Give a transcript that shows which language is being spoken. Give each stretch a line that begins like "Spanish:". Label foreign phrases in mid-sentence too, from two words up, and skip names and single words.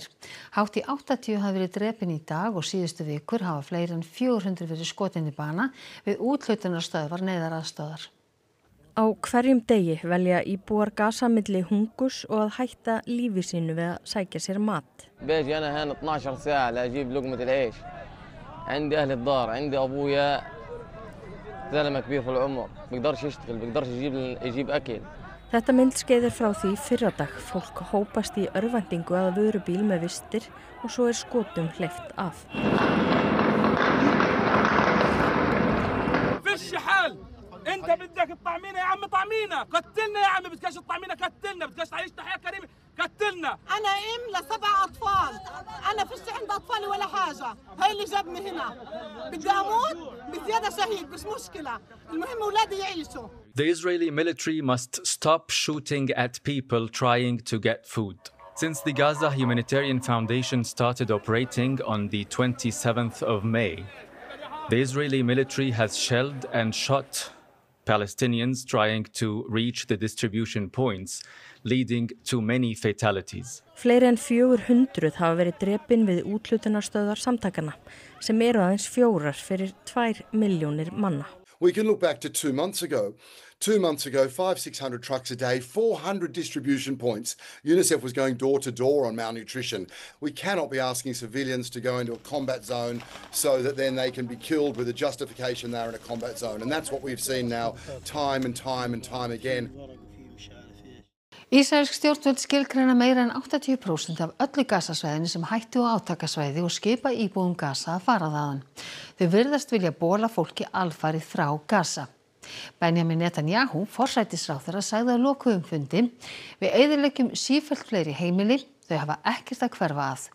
Icelandic: Hátt í 80 hafa verið drepin í dag og síðustu vikur hafa fleiri en 400 verið skotin í bana við úthlutunarstöðvar neyðaraðstöðvar. Á hverjum degi velja íbúar Gaza milli hungurs og að hætta lífi sínu við að sækja sér mat.
Arabic: باجي أنا هنا 12 ساعة لأجيب لقمة العيش. عندي أهل الدار، عندي أبويا زلمة كبير في العمر، بيقدرش يشتغل، بيقدرش يجيب أكل.
Icelandic: Þetta myndskeið er frá því fyrradag. Fólk hópast í örvæntingu að vörubíl með vistir og svo er skotum hleypt af.
Arabic: انت بدك تطعمينا يا عم طعمينا قتلنا يا عم بدكش تطعمينا قتلنا بدكش تعيشنا حياه كريمه قتلنا انا ام ل7 اطفال انا فيش عندي اطفالي ولا حاجه هاي اللي جابني هنا بدي اموت بزياده شهيد مش مشكله المهم اولادي يعيشوا.
English: The Israeli military must stop shooting at people trying to get food. Since the Gaza Humanitarian Foundation started operating on the 27th of May, the Israeli military has shelled and shot Palestinians trying to reach the distribution points, leading to many fatalities.
Icelandic: Fleiri en 400 hafa verið drepin við úthlutunarstöðvar samtakanna, sem eru aðeins 4 fyrir 2 milljónir manna.
English: We can look back to 2 months ago. 2 months ago, 500-600 trucks a day, 400 distribution points. UNICEF was going door to door on malnutrition. We cannot be asking civilians to go into a combat zone so that then they can be killed with a justification they're in a combat zone. And that's what we've seen now time and time and time again.
Icelandic: Ísraelsk stjórnvöld skilgreina meira en 80% af öllu Gaza-svæðinu sem hættu á átakasvæði og skipa íbúum Gaza að fara þaðan. Þau virðast vilja bola fólki alfarið frá Gaza. Benjamin Netanyahu, forsætisráðherra, sagði á lokuðum fundi: Við eyðileggjum sífellt fleiri heimili, þau hafa ekkert að hverfa að.